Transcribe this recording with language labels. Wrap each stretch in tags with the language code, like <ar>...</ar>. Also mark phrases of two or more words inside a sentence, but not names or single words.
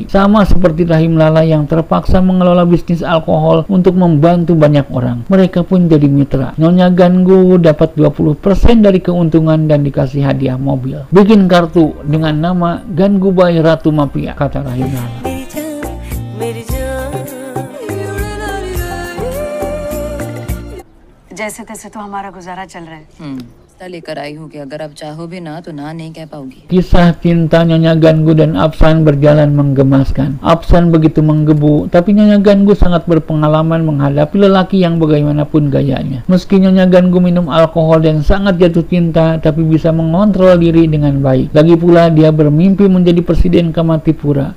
<id>Sama seperti Rahim Lala yang terpaksa mengelola bisnis alkohol untuk membantu banyak orang. Mereka pun jadi mitra. Nyonya Gangu dapat 20% dari keuntungan dan dikasih hadiah mobil. Bikin kartu dengan nama Gangu Bai Ratu Mafia, kata Rahim Lala.</id> <hi>जैसे तैसे तो हमारा गुजारा चल रहा है। लेकर आई हूँ कि अगर आप चाहो भी ना तो ना नहीं कह पाओगी।</hi> <id>Kisah cinta Nyonya Gangu dan Afsan berjalan menggemaskan. Afsan begitu menggebu, tapi Nyonya Gangu sangat berpengalaman menghadapi lelaki yang bagaimanapun gayanya. Meski Nyonya Gangu minum alkohol dan sangat jatuh cinta, tapi bisa mengontrol diri dengan baik. Lagi pula dia bermimpi menjadi presiden Kamantipura.</id>